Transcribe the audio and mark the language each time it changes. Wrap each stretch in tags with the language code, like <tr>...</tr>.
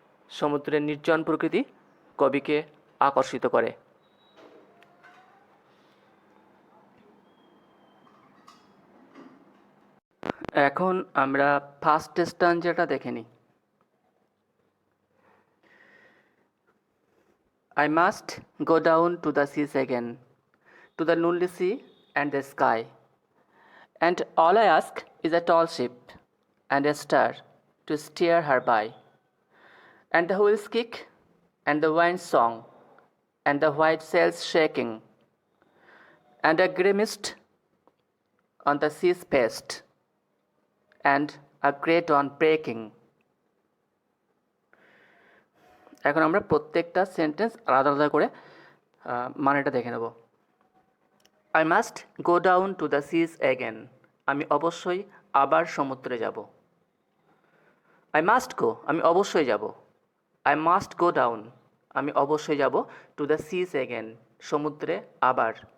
<bn>সমুদ্রের নির্জন প্রকৃতি কবিকে আকর্ষিত করে। এখন আমরা ফার্স্ট স্ট্যান্জাটা দেখে নিই।</bn> <en>I must go down to the seas again, to the lonely sea and the sky, and all I ask is a tall ship and a star to steer her by, and the wheels kick and the wind song and the white sails shaking, and a grey mist on the sea's past, and a great dawn breaking.</en> <bn>এখন আমরা প্রত্যেকটা sentence আলাদা আলাদা করে মানেটা দেখে নেব।</bn> <en>I must go down to the seas again,</en> <bn>আমি অবশ্যই আবার সমুদ্রে যাব।</bn> <en>I must go,</en> <bn>আমি অবশ্যই যাব।</bn> <en>I must go down,</en> <bn>আমি অবশ্যই যাব</bn> <en>to the seas again,</en> <bn>সমুদ্রে আবার।</bn>